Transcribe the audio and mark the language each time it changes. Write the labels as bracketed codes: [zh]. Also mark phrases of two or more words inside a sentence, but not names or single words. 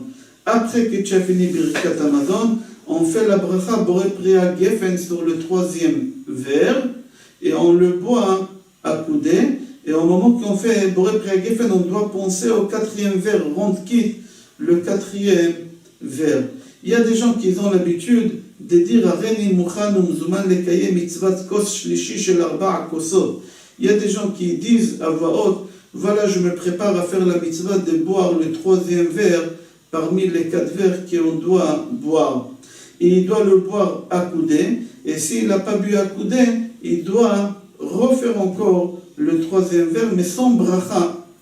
[fr] Après que tu as fini Birkat Amazon, on fait la bracha [he] בורא פרי הגפן [fr] sur le 3e verre et on le boit à coudée. Et au moment qu'on fait [he] בורא פרי הגפן, [fr] on doit penser au 4e verre, rendre quitte le 4e verre. Il y a des gens qui ont l'habitude de dire [he] הריני מוכן ומזומן לקיים מצות כוס שלישי של ארבע כוסות. [fr] Il y a des gens qui disent à voix haute, voilà, je me prépare à faire la mitzvah de boire le 3e verre parmi les 4 verres qu'on doit boire. Et il doit le boire à coudée, et s'il n'a pas bu à coudée, il doit refaire encore le 3e verre, mais sans bracha.